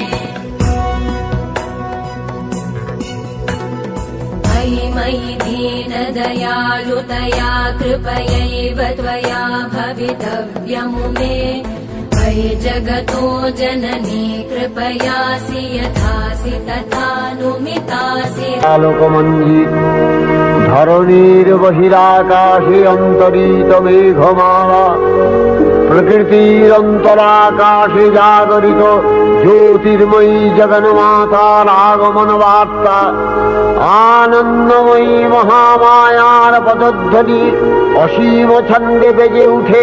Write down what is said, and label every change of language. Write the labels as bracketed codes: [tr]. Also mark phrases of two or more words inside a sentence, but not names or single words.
[sa] मयि मयि दीनदयालुतया कृपयैव त्वया भवितव्यमुमे मयि जगतो जननी कृपयासि यथासि तथानुमितासि [bn] আলোকমঞ্জিত ধরণীর বহিরাকাশে অন্তরিত মেঘমালা প্রকৃতির অন্তরাকাশে জাগরিত জ্যোতির্ময়ী জগন্মাতার আগমন বার্তা আনন্দময়ী মহামায়ার পদধ্বনি অসীম ছন্দে বেজে উঠে